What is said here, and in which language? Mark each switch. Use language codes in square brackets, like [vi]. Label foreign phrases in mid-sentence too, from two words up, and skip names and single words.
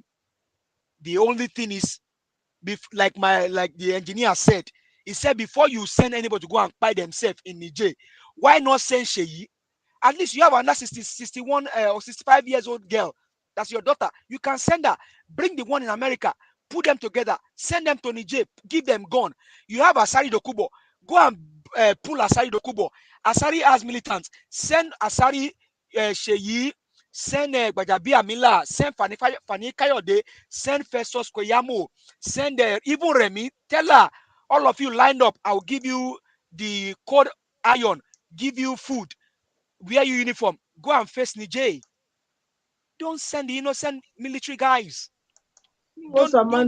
[en] The only thing is, like the engineer said, he said before you send anybody to go and buy themselves in Niger, why not send Sheyi? At least you have another 61 or 65 years old girl. That's your daughter. You can send her. Bring the one in America. Put them together. Send them to Niger. Give them gun. You have Asari Dokubo. Go and pull Asari Dokubo. Asari has militants. Send Asari Sheyi. Send Bajabi Amila. Send Fani Kayode. Send Festus Koyamo. Send even Remy. Tell her, all of you lined up. I'll give you the code iron. Give you food. Wear your uniform. Go and face Niger. Don't send the innocent military guys. What's our Don't.